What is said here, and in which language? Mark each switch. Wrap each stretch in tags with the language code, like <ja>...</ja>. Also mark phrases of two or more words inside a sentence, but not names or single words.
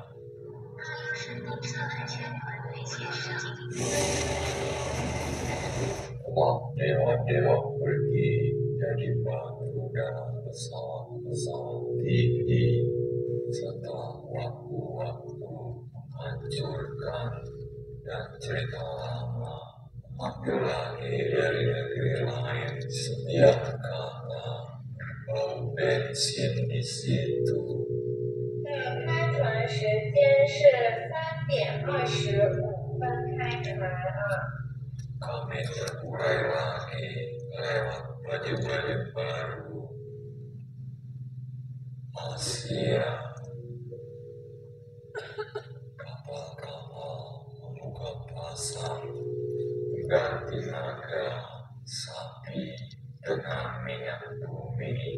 <id>Dewa-dewa pergi jadi batu dalam pesawat-pesawat tinggi setelah waktu-waktu menghancurkan dan cerita lama mengambil lagi dari negeri lain setiap kata berbau bensin di situ.</id> <zh>的开船时间是3:25开船啊。</zh> <id>Kami terurai lagi lewat baju-baju baru. Asia. Kapal-kapal membuka pasar mengganti naga sapi dengan minyak bumi.</id>